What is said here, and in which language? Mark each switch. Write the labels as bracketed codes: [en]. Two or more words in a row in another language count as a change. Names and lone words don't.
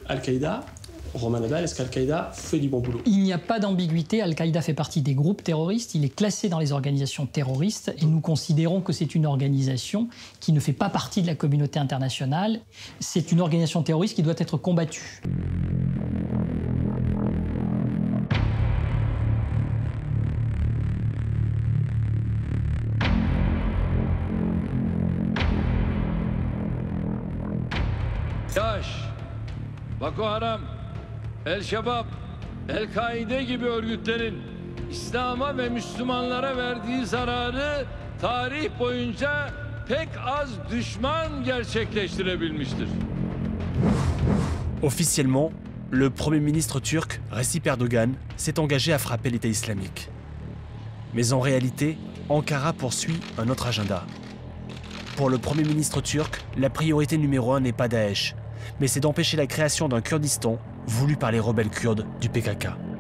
[fr] Est-ce que Al-Qaïda Romain Nadal, est-ce qu'Al-Qaïda fait du bon boulot? Il n'y a pas d'ambiguïté, Al-Qaïda fait partie des groupes terroristes, il est classé dans les organisations terroristes et nous considérons que c'est une organisation qui ne fait pas partie de la communauté internationale. C'est une organisation terroriste qui doit être combattue. [tr] DAEŞ, Boko Haram, El-Şebab, El-Kaide gibi örgütlerin İslam'a ve Müslümanlara verdiği zararı tarih boyunca pek az düşman gerçekleştirebilmiştir. [fr] Officiellement, le Premier ministre turc, Recep Erdogan, s'est engagé à frapper l'État islamique. Mais en réalité, Ankara poursuit un autre agenda. Pour le Premier ministre turc, la priorité numéro 1 n'est pas Daesh, mais c'est d'empêcher la création d'un Kurdistan voulu par les rebelles kurdes du PKK.